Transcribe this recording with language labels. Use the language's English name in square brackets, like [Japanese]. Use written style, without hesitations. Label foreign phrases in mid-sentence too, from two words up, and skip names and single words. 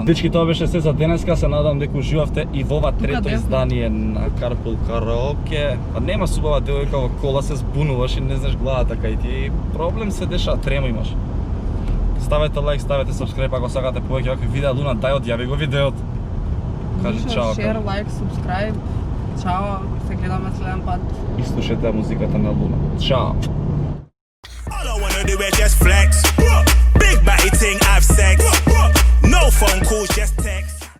[Macedonian] Дечки, тоа беше се за денеска, се надам дека уживавте и во ова трето десно. издание на Карпул Караоке. Па нема субава девојка во кола, се збунуваш и не знаеш главата кај ти. Проблем се деша, трема имаш. Ставете лайк, ставете subscribe ако сакате повеќе вакви видеа. Луна, дај одјави го видеот. Кажи чао. [English] Share, like, subscribe. [Macedonian] Чао, се гледаме следен пат. И слушате музиката на Луна. Чао. [English] All I wanna do is just flex. Big batty ting, have sex. No phone calls, just text.